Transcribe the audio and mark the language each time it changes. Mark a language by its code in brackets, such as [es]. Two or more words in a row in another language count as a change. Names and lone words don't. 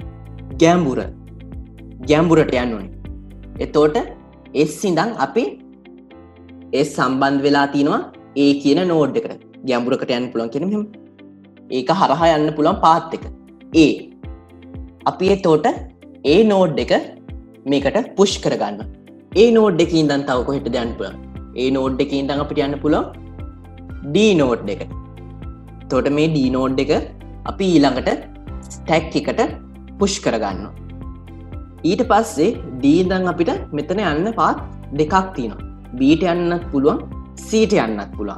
[si] ගැඹුරට යන්න ඕනේ. එතකොට S ඉඳන් අපි S සම්බන්ධ වෙලා තිනවා A කියන node එකට. ගැඹුරකට යන්න පුළුවන් කියන්නේ මෙහෙම. ඒක හරහා යන්න පුළුවන් path එක. A. අපි එතකොට A node එක මේකට push කරගන්නවා. A node එකේ ඉඳන් තව කොහෙටද යන්න පුළුවන්? A node එකේ ඉඳන් අපිට යන්න පුළුවන් D node එකට. එතකොට මේ D node එක අපි ඊළඟට stack එකට push කරගන්නවා. ඊට පස්සේ D ඉඳන් අපිට මෙතන යන්න path දෙකක් තියෙනවා. B ට යන්නත් පුළුවන්, C ට යන්නත් පුළුවන්.